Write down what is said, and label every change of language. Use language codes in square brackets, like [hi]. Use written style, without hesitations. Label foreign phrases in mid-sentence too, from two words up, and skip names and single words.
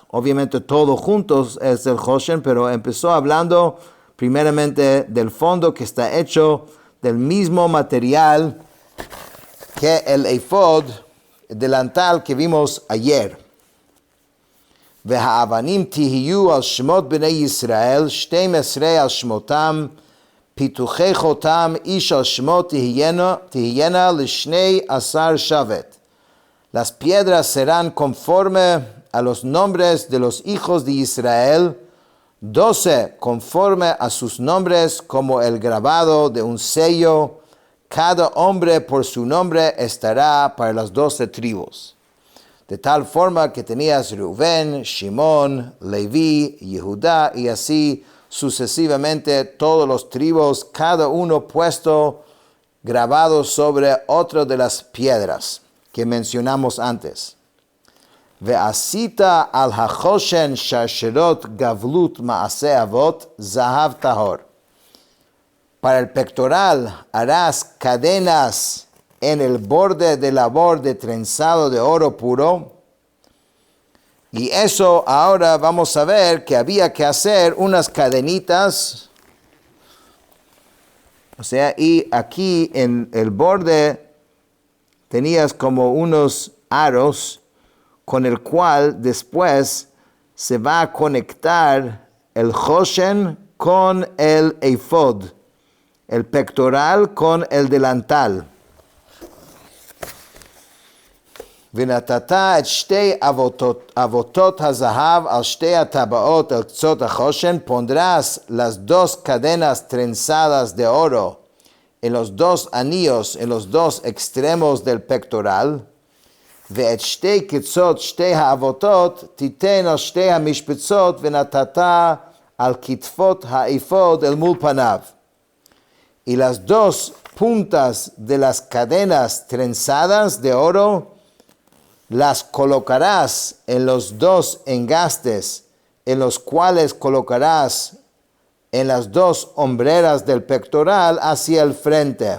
[es] Obviamente todo juntos es el Choshen, pero empezó hablando primeramente del fondo que está hecho del mismo material que el efod, delantal que vimos ayer. [he] והאבנים תהיין על שמות בני ישראל 12 על שמתם פתוחי חותם איש על שמות תהיינה לשני עשר שבט. [es] Las piedras serán conforme a los nombres de los hijos de Israel, 12 conforme a sus nombres como el grabado de un sello. Cada hombre por su nombre estará para las 12 tribus. De tal forma que tenías Reuben, Shimón, Leví, Yehudá y así sucesivamente todos los tribus, cada uno puesto grabado sobre otra de las piedras que mencionamos antes. [he] ועשית על החשן שרשרת גבלת מעשה עבת זהב טהור. [es] Para el pectoral harás cadenas en el borde de labor de trenzado de oro puro. Y eso ahora vamos a ver que había que hacer unas cadenitas. O sea, y aquí en el borde tenías como unos aros con el cual después se va a conectar el choshen con el ephod, el pectoral con el delantal. [he] ונתתה את שתי אבותות הזהב על שתי הטבעות על קצות החושן, [es] pondrás las dos cadenas trenzadas de oro en los dos anillos, en los dos extremos del pectoral, [he] ואת שתי קצות שתי האבותות תיתן על שתי המשבצות ונתתה על כתפות האפוד אל מול פניו. [es] Y las dos puntas de las cadenas trenzadas de oro las colocarás en los dos engastes, en los cuales colocarás en las dos hombreras del pectoral hacia el frente.